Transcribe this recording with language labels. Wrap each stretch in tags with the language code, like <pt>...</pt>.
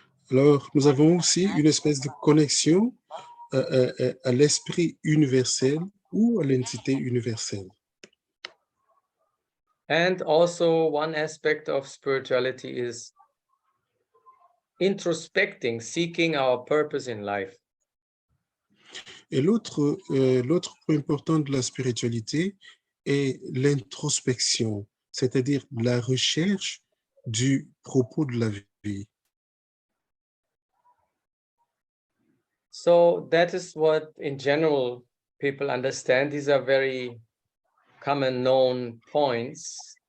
<fr>Alors, nous avons aussi une espèce de connexion à l'esprit universel ou à l'entité universelle.</fr> <en>And also one aspect of spirituality is introspecting, seeking our purpose in life.</en> <fr>Et l'autre point important de la spiritualité est l'introspection, c'est-à-dire la recherche du propos de la vie.</fr> <en>So that is what, in general, people understand. These are very common known points.</en>